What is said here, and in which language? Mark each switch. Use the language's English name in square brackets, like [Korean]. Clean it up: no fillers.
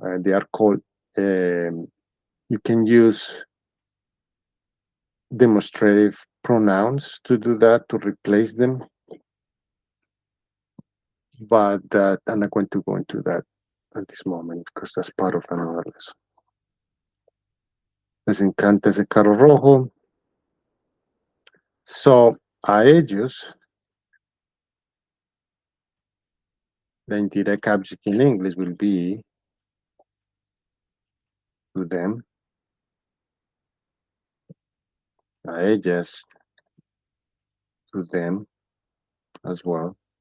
[English] They are called, you can use demonstrative pronouns to do that, to replace them, but I'm not going to go into that at this moment because that's part of another lesson. [Spanish] Les encanta ese carro rojo. [English] So, [Spanish] a ellos, [English] the indirect object in English will be to them. [Spanish] A ellas, [English] to them as well.